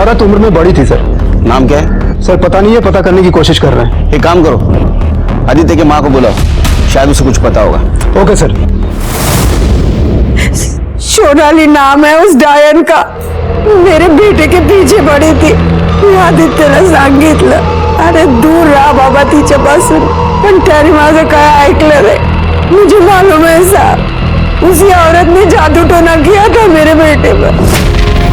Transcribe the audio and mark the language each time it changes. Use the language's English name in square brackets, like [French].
[Hindi] औरत उम्र में बड़ी थी सर। नाम क्या है? सर पता नहीं है, पता करने की कोशिश कर रहे हैं। एक काम करो, आदित्य की माँ को बुलाओ, शायद उसे कुछ पता होगा। Okay sir. सोनाली नाम है उस डायन का, मेरे बेटे के पीछे पड़ी थी. [Marathi] आदित्यला सांगितलं, अरे दूर रहा बाबा तिच्यापासून, पण त्याने माझं काय ऐकलं नाही. [Hindi] मुझे मालूम है साहब, उसी औरत ने जादू टोना किया था मेरे बेटे पर.